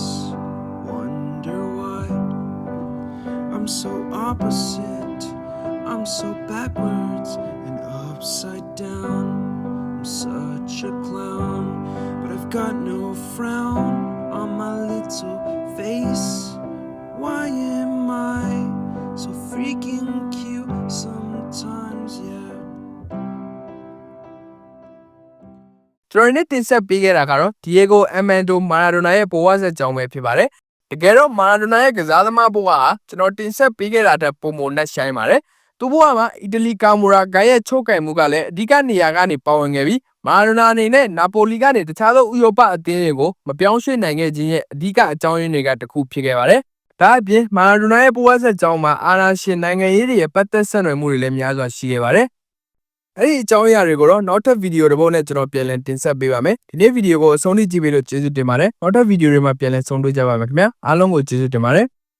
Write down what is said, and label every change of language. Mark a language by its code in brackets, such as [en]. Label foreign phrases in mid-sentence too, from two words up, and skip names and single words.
[en] Wonder why I'm so opposite, I'm so backwards and upside down. I'm such a clown, but I've got no frown on my little face. Why am I so freaking cute sometimes, yeah? [my] ကျွန်တော်နေ့တင်ဆက်ပေးခဲ့တာကတော့ Diego Armando Maradona ရဲ့ဘဝဆက်ကြောင်းပဲဖြစ်ပါတယ်။တကယ်တော့ Maradona ရဲ့ကစားသမားဘဝဟာကျွန်တော်တင်ဆက်ပေးခဲ့တာတဲ့ ပုံပုံနဲ့ဆိုင်ပါတယ်။သူ့ဘဝမှာအီတလီကာမိုရာဂိုင်းရဲ့ချုပ်ကင်မှုကလည်းအဓိကနေရာကနေပါဝင်ခဲ့ပြီး Maradona အနေနဲ့နာပိုလီကနေတခြားသောဥရောပအသင်းတွေကိုမပြောင်းရွှေ့နိုင်ခဲ့ခြင်းရဲ့အဓိကအကြောင်းရင်းတွေကတစ်ခုဖြစ်ခဲ့ပါတယ်။ဒါအပြင် Maradona ရဲ့ဘဝဆက်ကြောင်းမှာအာဏာရှင်နိုင်ငံရေးတွေရဲ့ပတ်သက်ဆက်နွယ်မှုတွေလည်းများစွာရှိခဲ့ပါတယ်။အဲ့ဒီအကြောင်းအရာတွေကိုတော့နောက်ထပ်ဗီဒီယိုတစ်ပုဒ်နဲ့ကျွန်တော်ပြန်လည်တင်ဆက်ပေးပါမယ်။ဒီနေ့ဗီဒီယိုကိုအဆုံးထိကြည့်ပေးလို့ကျေးဇူးတင်ပါတယ်။နောက်ထပ်ဗီဒီယိုတွေမှာပြန်လည်ဆုံတွေ့ကြပါမယ်ခင်ဗျာ။အားလုံးကိုကျေးဇူးတင်ပါတယ်။